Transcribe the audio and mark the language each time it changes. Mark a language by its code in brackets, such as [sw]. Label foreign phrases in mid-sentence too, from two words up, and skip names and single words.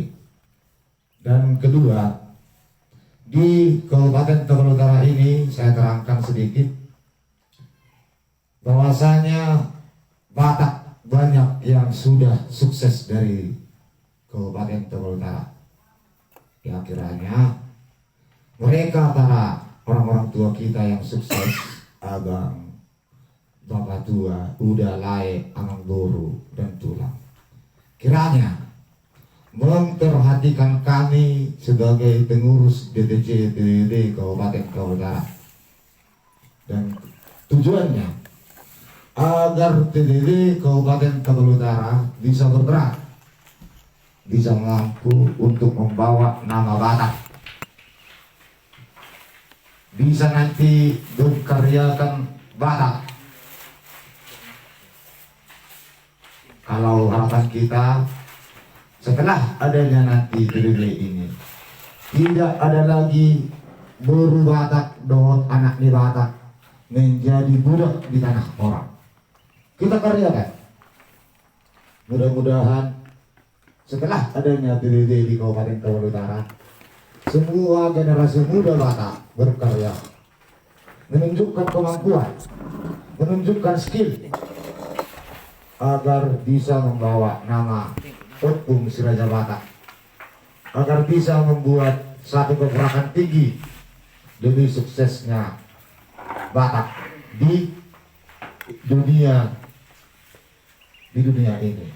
[id] Dan kedua, di Kabupaten Togor Utara ini saya terangkan sedikit bahwasanya Batak banyak yang sudah sukses dari Kabupaten Togor Utara. Ya kiranya mereka para orang-orang tua kita yang sukses, abang, bapak tua, udah lae, [bbc] amang boru, [id] dan tulang, kiranya memperhatikan kami sebagai pengurus DPC DPD Kabupaten Togor Utara. Dan tujuannya agar TDD Kabupaten Togor Utara bisa bergerak, bisa mampu untuk membawa nama Batak, bisa nanti berkaryakan Batak. Kalau harapan kita setelah adanya nanti TDD ini, tidak ada lagi buru Batak, dohot anak di Batak menjadi budak di tanah orang. Kita karyakan. Mudah-mudahan setelah adanya TDD di Kabupaten Togor Utara, semua generasi muda Batak berkarya, menunjukkan kemampuan, menunjukkan skill, agar bisa membawa nama Opung Siraja Batak, agar bisa membuat satu pergerakan tinggi demi suksesnya Batak di dunia ini.